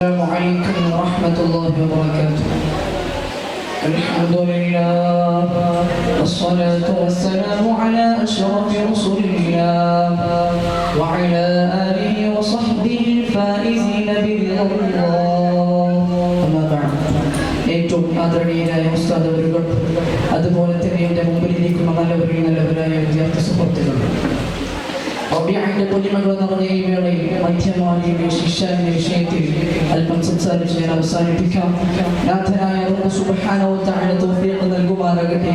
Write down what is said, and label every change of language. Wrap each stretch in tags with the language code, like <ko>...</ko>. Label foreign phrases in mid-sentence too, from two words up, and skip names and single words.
<ar>السلام عليكم ورحمة الله وبركاته. الحمد لله والصلاة والسلام على أشرف رسول الله وعلى آله وصحبه الفائزين برضا الله. أما بعد.</ar> <ml>ഏറ്റവും ആദരണീയരായ ഉസ്താദ് അവരുകൾ, അതുപോലെ തന്നെ എൻ്റെ മുമ്പിലിരിക്കുന്ന നല്ലവരായ വിദ്യാർത്ഥി സുഹൃത്തുക്കൾ, റബീഅയുടെ പൊലിമകൾ നിറഞ്ഞ ഈ വേളയിൽ മധ്യമാലിയുടെ ശിക്ഷാവിന്റെ വിഷയത്തിൽ അല്പം സംസാരിച്ച് ഞാൻ അവസാനിപ്പിക്കാം. നാഥനായ</ml> <ar>الله سبحانه وتعالى</ar> <ml>തൗഫീഖ് നൽകുമാറാകട്ടെ.</ml>